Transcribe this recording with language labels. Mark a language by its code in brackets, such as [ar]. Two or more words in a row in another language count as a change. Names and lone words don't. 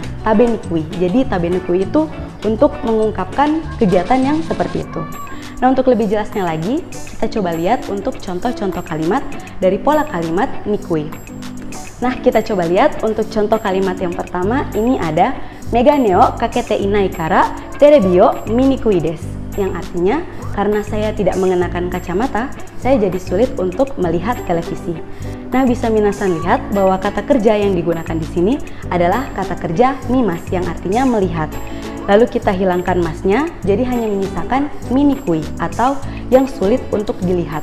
[ja] 食べにくい. [id] Jadi [ja] 食べにくい [id] itu untuk mengungkapkan kegiatan yang seperti itu. Nah, untuk lebih jelasnya lagi, kita coba lihat untuk contoh-contoh kalimat dari pola kalimat nikui. Nah, kita coba lihat untuk contoh kalimat yang pertama, ini ada [ja] 眼鏡をかけていないからテレビを見にくいです, [id] yang artinya karena saya tidak mengenakan kacamata, saya jadi sulit untuk melihat televisi. Nah, bisa minasan lihat bahwa kata kerja yang digunakan di sini adalah kata kerja mimas yang artinya melihat. Lalu kita hilangkan masnya, jadi hanya menyisakan minikui atau yang sulit untuk dilihat.